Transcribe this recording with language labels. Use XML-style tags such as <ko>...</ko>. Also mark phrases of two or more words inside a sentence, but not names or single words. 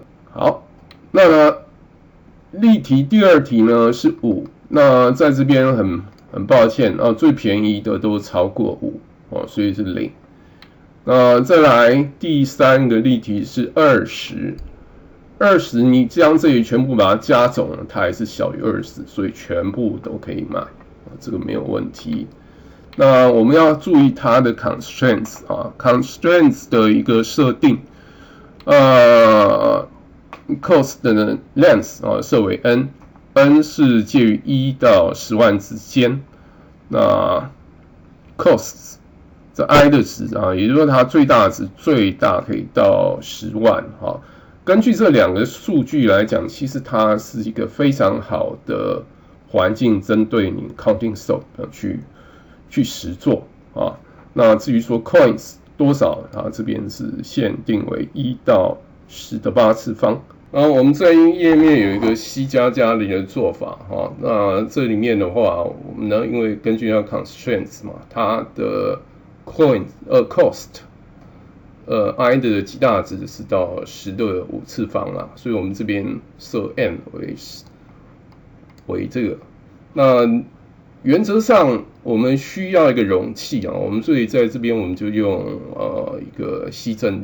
<zh>好，那麼例題第二題呢是5，那在這邊很抱歉啊，最便宜的都超過5，所以是0。再來第三個例題是20，你將這裡全部把它加總了，它還是小於20，所以全部都可以買，這個沒有問題。那我們要注意它的 constraints 啊 ，constraints 的一個設定，cost 的 length 啊設為 n 是介於1到10萬之間，那 costs。這 i 的值啊，也就是說它最大值最大可以到10萬哈。根據這兩個數據來講，其實它是一個非常好的環境，針對你</zh> <en>counting sort</en> <zh>去實作啊。那至於說 coins 多少，它這邊是限定為1到10的8次方。我們在頁面有一個 C++ 的一個做法哈。那這裡面的話，我們呢，因為根據它 constraints 嘛，它的 cost i 的極大值是到10的5次方啦，所以我們這邊設 n 為這個。那原則上我們需要一個容器啊，我們所以在這邊我們就用一個西陣</zh>